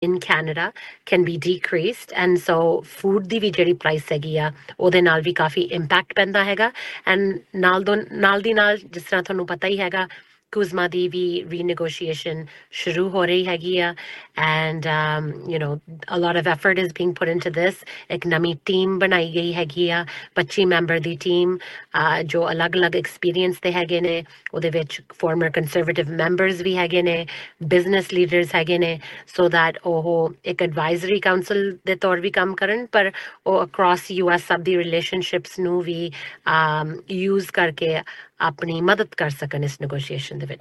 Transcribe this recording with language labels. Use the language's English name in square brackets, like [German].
[English] in Canada can be decreased, and so food [Punjabi] ਦੀ ਵੀ ਜਿਹੜੀ price ਹੈਗੀ ਆ ਉਹਦੇ ਨਾਲ ਵੀ ਕਾਫੀ impact ਪੈਂਦਾ ਹੈਗਾ. And ਨਾਲ ਦੀ ਨਾਲ ਜਿਸ ਤਰ੍ਹਾਂ ਤੁਹਾਨੂੰ ਪਤਾ ਹੀ ਹੈਗਾ, ਕੁਜ਼ਮਾ ਦੀ ਵੀ renegotiation ਸ਼ੁਰੂ ਹੋ ਰਹੀ ਹੈਗੀ ਆ. [English] And a lot of effort is being put into this. [Punjabi] ਇੱਕ ਨਵੀਂ ਟੀਮ ਬਣਾਈ ਗਈ ਹੈਗੀ ਆ, 25 ਮੈਂਬਰ ਦੀ ਟੀਮ, ਜੋ ਅਲੱਗ ਅਲੱਗ ਐਕਸਪੀਰੀਅੰਸ ਦੇ ਹੈਗੇ ਨੇ. ਉਹਦੇ ਵਿੱਚ ਫਾਰਮਰ ਕੰਜ਼ਰਵੇਟਿਵ ਮੈਂਬਰਸ ਵੀ ਹੈਗੇ ਨੇ, ਬਿਜ਼ਨਸ ਲੀਡਰਸ ਹੈਗੇ ਨੇ, ਸੋ ਦੈਟ ਉਹ ਇੱਕ ਐਡਵਾਈਜ਼ਰੀ ਕਾਉਂਸਲ ਦੇ ਤੌਰ ਵੀ ਕੰਮ ਕਰਨ, ਪਰ ਉਹ ਅਕ੍ਰੋਸ US ਸਭ ਦੀ ਰਿਲੇਸ਼ਨਸ਼ਿਪਸ ਨੂੰ ਵੀ ਯੂਜ਼ ਕਰਕੇ ਆਪਣੀ ਮਦਦ ਕਰ ਸਕਣ ਇਸ ਨੈਗੋਸ਼ੀਏਸ਼ਨ ਦੇ ਵਿੱਚ.